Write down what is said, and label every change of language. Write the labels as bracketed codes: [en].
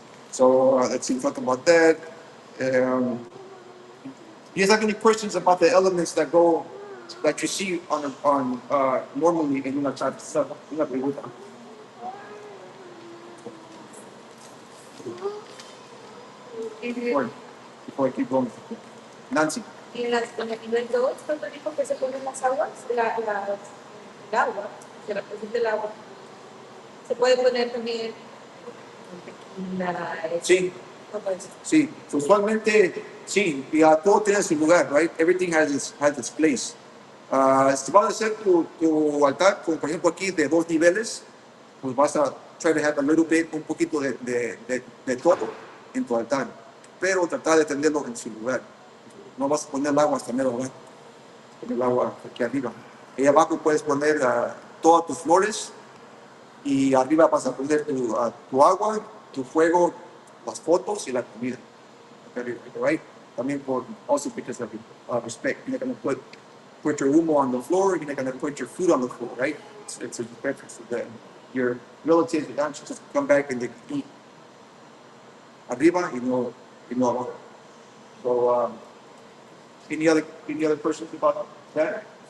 [en] So let's see, talk about that. Um, do you have any questions about the elements that you see on normally in una chat? [es] Una pregunta. [en] Before, before I keep going. Nancy. [es] Y en el nivel 2, cuando dijo que se ponen las aguas, el agua, que representa el agua, se puede poner también la... Sí, No puede ser. sí. So, usualmente, sí, y todo tiene su lugar, right? [en] Everything has its place. [es] Si vas a hacer tu altar, como por ejemplo aquí de 2 niveles, pues vas a [en] try to have a little bit, [es] un poquito de todo en tu altar, pero tratar de tenerlo en su lugar. No vas a poner el agua hasta mero abajo, poner el agua aquí arriba. Y abajo puedes poner todas tus flores y arriba vas a poner tu agua, tu fuego, las fotos y la comida. [en] Okay, right? [es] También [en] also because of respect. You're not going to put your humo on the floor. You're not going to put your food on the floor, right? It's a respect for that. Your relatives would not just come back and they eat [es] arriba y no abajo. [en] So, any other questions about that?